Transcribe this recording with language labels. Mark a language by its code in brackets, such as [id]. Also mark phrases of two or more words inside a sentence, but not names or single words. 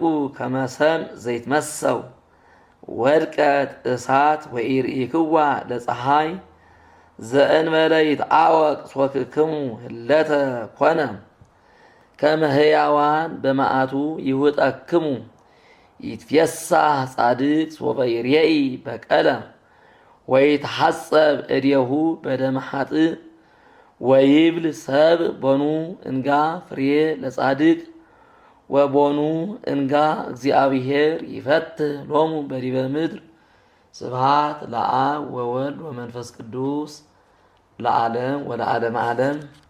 [gez] ከመ ሰምዕ ዘይትመሰው ወድቀት እሳት ወኢርኢክዋ ለፀሐይ ዘእንበለ ይትዓወቅ ሶክክሙ ህለተ ኮነ ከመ ሕያዋን በመዓቱ ይውጠክሙ ይትፌሳህ ጻድቅ ሶበ ይሬኢ በቀለ ወይትሐጸብ እዴሁ በደመ ኃጥእ ወይብል ሰብ ቦኑ እንጋ ፍሬ ለጻድቅ ወቦኑ እንጋ እግዚአብሔር ይፈትህ ሎሙ በዲበ ምድር። ስብሐት ለአብ ወወልድ ወመንፈስ ቅዱስ ለዓለም ወለዓለመ ዓለም።